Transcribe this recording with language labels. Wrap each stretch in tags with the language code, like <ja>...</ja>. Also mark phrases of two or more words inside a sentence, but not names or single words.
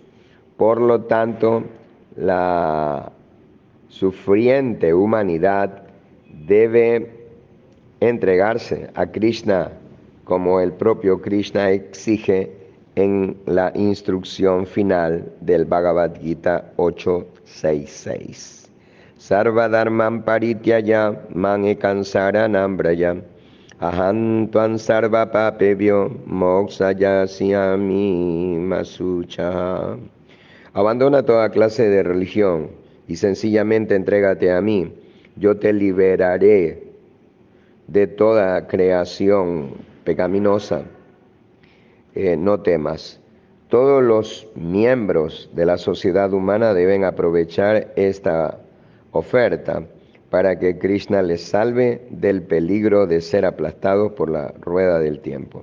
<es>Por lo tanto, la sufriente humanidad debe entregarse a Krishna como el propio Krishna exige en la instrucción final del Bhagavad Gita 8.6.6.</es> <sa>Sarva dharman parityaya man ekam saranam braya aham tvam sarva papebhyo mokshayasyami masucha.</sa> <es>Abandona toda clase de religión y sencillamente entrégate a mí. Yo te liberaré de toda creación pecaminosa. No temas. Todos los miembros de la sociedad humana deben aprovechar esta oferta para que Krishna les salve del peligro de ser aplastados por la rueda del tiempo.</es>